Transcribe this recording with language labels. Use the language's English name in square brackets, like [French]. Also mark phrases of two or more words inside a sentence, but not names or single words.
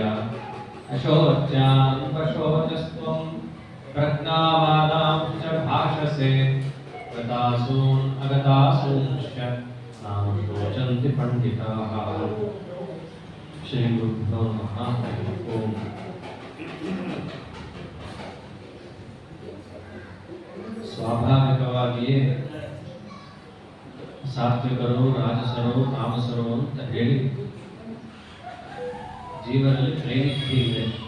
[Sanskrit] अशोच्यान् पशोचस्त्वं प्रज्ञावादां च भाषसे। गतासून् अगतासूंश्च नाम शोचन्ति पण्डिताः। श्रीगुरुभ्यो नमः। ओम्। [Kannada] ಸ್ವಾಭಾವಿಕವಾಗಿಯೇ ಸಾತ್ವಿಕರು, ರಾಜಸರು, ತಾಮಸರು ಅಂತ ಹೇಳಿ ಜೀವನದಲ್ಲಿ ತ್ರೈವಿಧ್ಯ ಇದೆ.